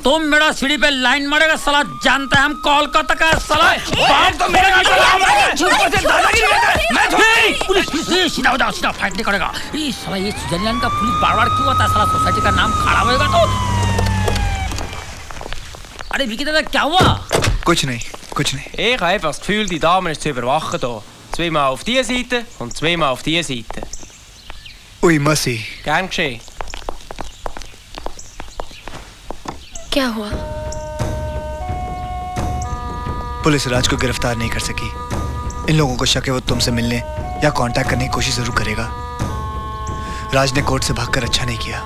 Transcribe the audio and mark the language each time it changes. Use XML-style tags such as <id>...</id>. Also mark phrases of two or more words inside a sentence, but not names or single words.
<hi>तुम मेरा सीढ़ी पे लाइन मारेगा साला, जानता है हम कोलकाता का साला। बात तो मेरे पुलिस सीधा फाइट नहीं करेगा। ये साला, ये स्विट्जरलैंड का पुलिस बार-बार क्यों आता है साला? सोसाइटी का नाम खराब होएगा तो। अरे विकी दादा, क्या हुआ? कुछ नहीं।</hi> <de>Ich habe einfach das Gefühl, die Dame ist zu überwachen hier. 2-mal auf diese Seite und 2-mal auf diese Seite. Ui, mercy. Gern geschehen.</de> <hi>क्या हुआ? पुलिस राज को गिरफ्तार नहीं कर सकी। इन लोगों को शक है वो तुमसे मिलने या कांटेक्ट करने की कोशिश जरूर करेगा। राज ने कोर्ट से भागकर अच्छा नहीं किया।</hi>